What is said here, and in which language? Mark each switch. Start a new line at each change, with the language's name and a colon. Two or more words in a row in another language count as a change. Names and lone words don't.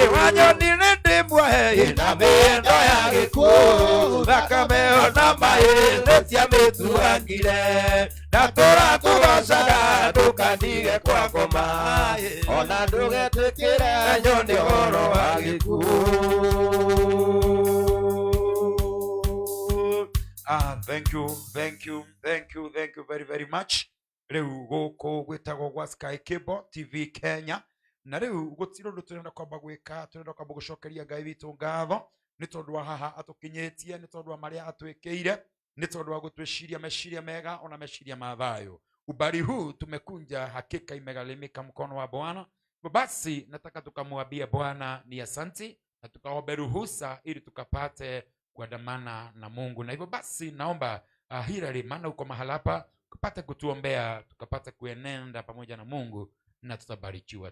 Kikuyu: Wanyonire ndĩ muohe na mĩendo ya gĩkuũ thakame ona maĩ nĩciamĩtuangire na tũrakũgocaga ndũkandige kwa ngoma ona ndũgetĩkĩre nyone ũhoro wa gĩkuũ.
English: Thank you very much.
Kikuyu: Rĩu gũkũ gwĩtagwo gwa Sky Cable TV Kenya, na rĩu gũtirĩ ũndũ tũrenda kwamba gwĩka, tũrenda kwamba gũcokeria Ngai witũ ngatho nĩ tondũ wa haha atũkinyĩtie, nĩ tondũ wa marĩa atwĩkĩire, nĩ tondũ wa gũtwĩciria meciria mega ona meciria ma thayũ.
Swahili: Ubari huu tumekunja hakika imegharimika mkono wa Bwana. Basi nataka tukamwambie Bwana ni asanti na tukaombe ruhusa ili tukapate kuandamana na Mungu. Na hivyo basi naomba Hilary, maana uko mahali hapa, kupata kutuombea tukapata kuenenda pamoja na Mungu na tutabarikiwa.